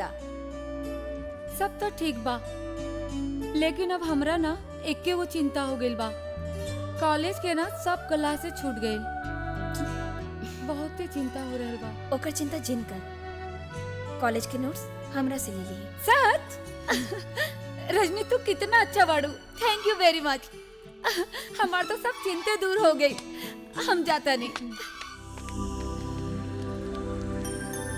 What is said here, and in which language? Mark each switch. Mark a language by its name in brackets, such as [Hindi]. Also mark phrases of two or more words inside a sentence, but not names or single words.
[Bhojpuri] सब तो ठीक बा, लेकिन अब हमरा ना एके वो चिंता हो गइल बा। कॉलेज के ना सब क्लास से छूट गए। बहुत ही चिंता हो रहल बा। ओकर चिंता जिन कर। कॉलेज के नोट्स हमरा से ले ली। सच? रजनी तू कितना अच्छा बाड़ू। [English] thank you very much. [Bhojpuri] हमार तो सब चिंते दूर हो गई। हम जाता नहीं।